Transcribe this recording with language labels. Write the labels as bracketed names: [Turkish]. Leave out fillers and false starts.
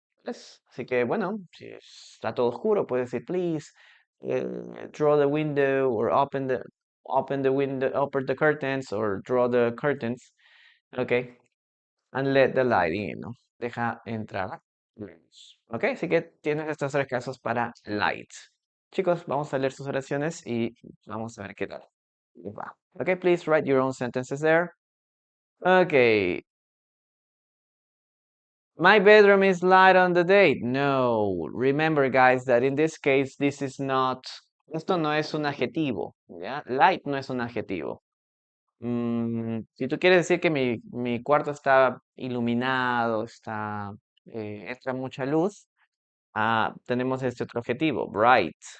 [Spanish] Así que bueno, si está todo oscuro, puedes decir, [English] please, eh, draw the window or open the window, open the curtains or draw the curtains. Ok, and let the light in, ¿no? [Spanish] Deja entrar luz. [English] ¿Ok? [Spanish] Así que tienes estos tres casos para light. Chicos, vamos a leer sus oraciones y vamos a ver qué tal les va. [English] Ok, please write your own sentences there. Ok. My bedroom is light on the day. No. Remember, guys, that in this case, this is not. [Spanish] Esto no es un adjetivo. ¿Ya? Light no es un adjetivo. Si tú quieres decir que mi cuarto está iluminado, entra mucha luz, tenemos este otro adjetivo, bright.